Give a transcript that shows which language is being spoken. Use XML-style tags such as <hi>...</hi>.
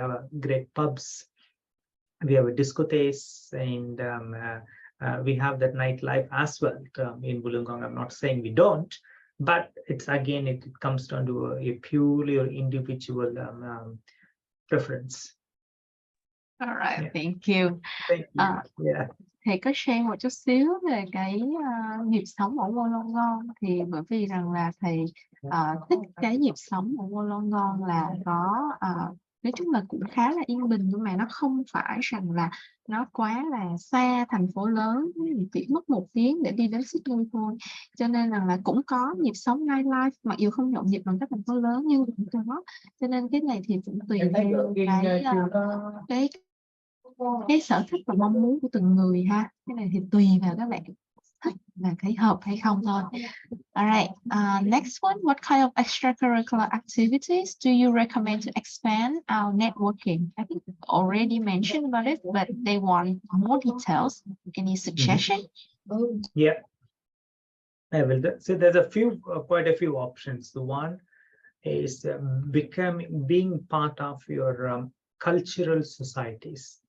<en>We have a great pubs, we have a discotheques, and we have that nightlife as well in Wollongong. I'm not saying we don't, but it's again it comes down to a purely or individual preference. All right, Yeah, thank you. thank you. Yeah.</en> <vi>Thầy có share một chút xíu về cái nhịp sống ở Wollongong, thì bởi vì rằng là thầy thích cái nhịp sống ở Wollongong là có nói chung là cũng khá là yên bình, nhưng mà nó không phải rằng là nó quá là xa thành phố lớn, chỉ mất 1 tiếng để đi đến Sydney thôi. Cho nên rằng là cũng có nhịp sống nightlife, mặc dù không nhộn nhịp bằng các thành phố lớn nhưng cũng có. Cho nên cái này thì cũng tùy theo cái sở thích và mong muốn của từng người ha. Cái này thì tùy vào các bạn thích và thấy hợp hay không thôi.</vi> <en>Alright, next one, what kind of extracurricular activities do you recommend to expand our networking? I think we've already mentioned about it, but they want more details. Any suggestion? Yeah, I will. So there's a few, quite a few options. The one is being part of your cultural societies.</en>